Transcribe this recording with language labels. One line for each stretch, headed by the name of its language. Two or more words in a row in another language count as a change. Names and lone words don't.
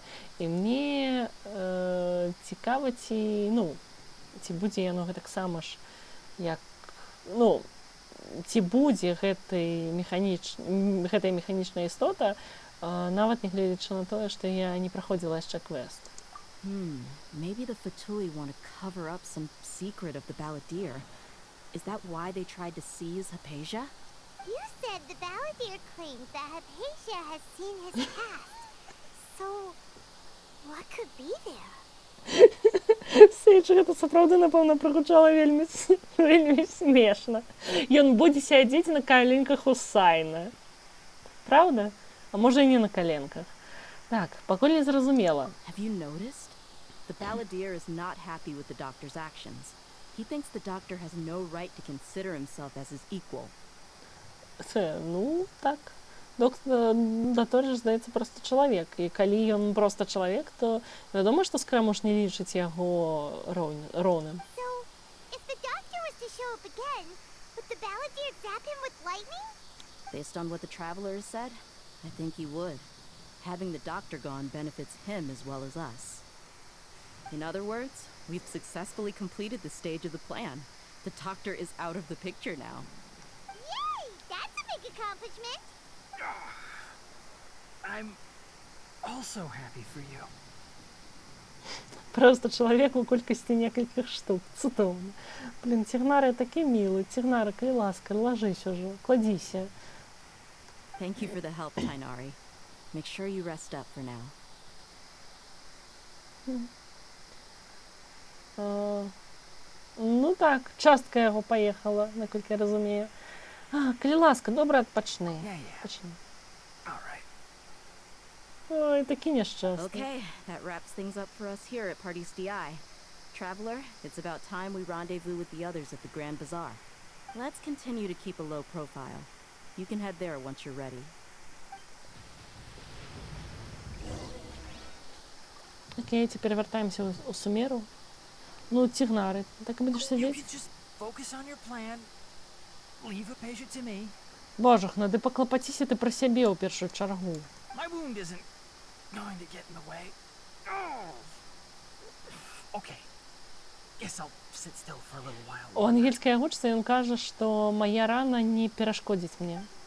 Belarusian: І мне цікава, ці будзе яно гэтаксама ж, як, ці будзе гэтая механічная істота, нават не гледзячы на тое, што я не праходзіла яшчэ квест.
English: Maybe the Fatui want to cover up some secret of the Balladeer. Is that why they tried to seize Hypatia? You said the Balladeer claims that Hypatia has seen his past. So, what could be there?
Belarusian: Сейдж, гэта сапраўды, напэўна, прагучала вельмі смешна. Ён будзе сядзець на каленках у Сайна. Правда? А можа і не на каленках. Так, пакуль не зразумела.
English: Have you noticed? The Balladeer is not happy with the Doctor's actions. He thinks the Doctor has no right to consider himself as his equal.
Belarusian: Так. Доктор ж, здаецца, проста чалавек. І калі ён проста чалавек, то вядома, што Скрэмуш не лічыць яго роўным.
English: So, if the Doctor was to show up again, would the Balladeer zap him with lightning? Based on what the Traveler has said, I think he would. Having the Doctor gone benefits him as well as us. In other words, we've successfully completed the stage of the plan. The Doctor is out of the picture now. Yay! That's a big accomplishment! I'm also happy for you.
Belarusian: Просто чалавек у колькасці некалькіх штук. Цудоўна. Блін, Цігнара такі мілы. Цігнара, калі ласка, ложись ужо, кладзіся.
English: Thank you for the help, Tainari. Make sure you rest up for now.
Belarusian: Так, частка яго паехала, наколькі я разумею. Калі ласка, добра адпачны. Пачни. Ой, такі няшчасны.
English: Okay, that wraps things up for us here at Party's DI. Traveler, it's about time we rendezvous with the others at the Grand Bazaar. Let's continue to keep a low profile. You can head there once you're ready.
Belarusian: Окей, теперь вертаемся у Сумеру.
Ukrainian: Цігнары, так і будеш сидіти?
Belarusian: Божухна, ды паклапаціся ты пра сябе ў першую чаргу. У ангельскай агучцы ён кажа, што мая рана не перашкодзіць мне.